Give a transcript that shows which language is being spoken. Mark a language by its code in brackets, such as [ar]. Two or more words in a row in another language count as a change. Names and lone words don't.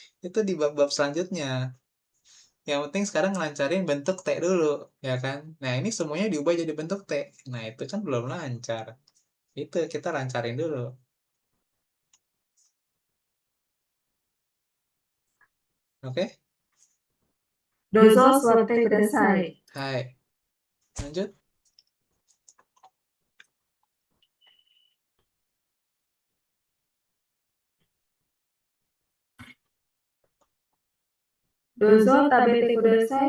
[id] Itu di bab-bab selanjutnya. Yang penting sekarang ngelancarin bentuk T dulu, ya kan? Nah, ini semuanya diubah jadi bentuk T. Nah, itu kan belum lancar. Itu kita lancarin dulu. Oke? [ja] どうぞ座ってください. [id] Hai. Lanjut. [ja] どうぞ食べてください.